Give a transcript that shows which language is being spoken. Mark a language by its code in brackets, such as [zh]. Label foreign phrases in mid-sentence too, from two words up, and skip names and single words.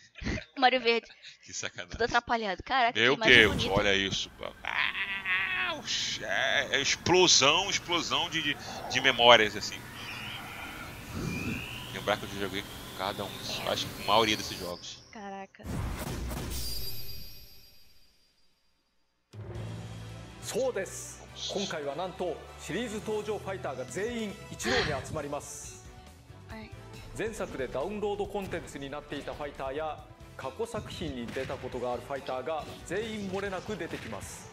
[pt] Mario Verde. Que sacanagem. Tudo atrapalhado. Caraca, meu que imagem Deus, bonita. olha isso. É explosão de memórias, assim. Lembrar que eu já joguei cada um, acho que a maioria desses jogos. Caraca. [ja] そうです。今回はなんとシリーズ登場ファイターが全員一堂に集まります。前作でダウンロードコンテンツになっていたファイターや過去作品に出たことがあるファイターが全員漏れなく出てきます。